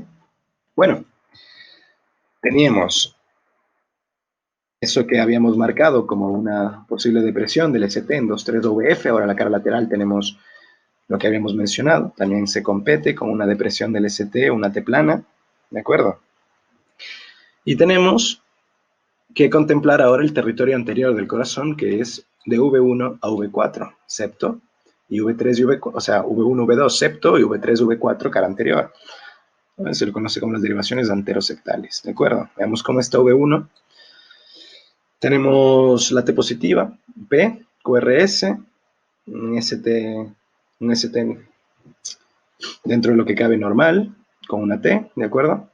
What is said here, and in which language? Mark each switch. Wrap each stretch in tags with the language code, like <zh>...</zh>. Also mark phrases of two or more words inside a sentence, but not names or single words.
<es>Bueno, teníamos eso que habíamos marcado como una posible depresión del ST en 2,3-VF, ahora la cara lateral tenemos lo que habíamos mencionado, también se compete con una depresión del ST, una T plana, ¿de acuerdo? Y tenemos que contemplar ahora el territorio anterior del corazón, que es de V1 a V4, septo, y V3 y V4, o sea, V1, V2, septo, y V3, V4, cara anterior. Se lo conoce como las derivaciones anteroseptales, ¿de acuerdo? Veamos cómo está V1. Tenemos la T positiva, P, QRS, un ST dentro de lo que cabe normal, con una T, ¿de acuerdo?</es>